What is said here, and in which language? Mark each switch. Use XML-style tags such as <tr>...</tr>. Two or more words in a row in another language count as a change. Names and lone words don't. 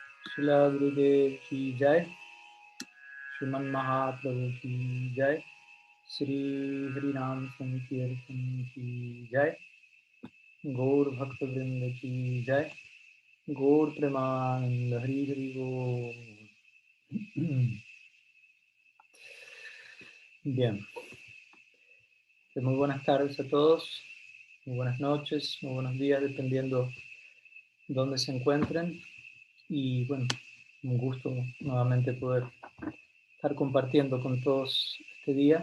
<hi>शिला गुरुदेव की जय, श्रीमान महाप्रभु की जय, श्री हरि राम संकीर्तन की जय, गौर भक्त वृन्द की जय, गौर प्रेमानन्द हरि हरि गौर.</hi> <es>Bien, pues muy buenas tardes a todos, muy buenas noches, muy buenos días, dependiendo dónde se encuentren. Y bueno, un gusto nuevamente poder estar compartiendo con todos este día.</es>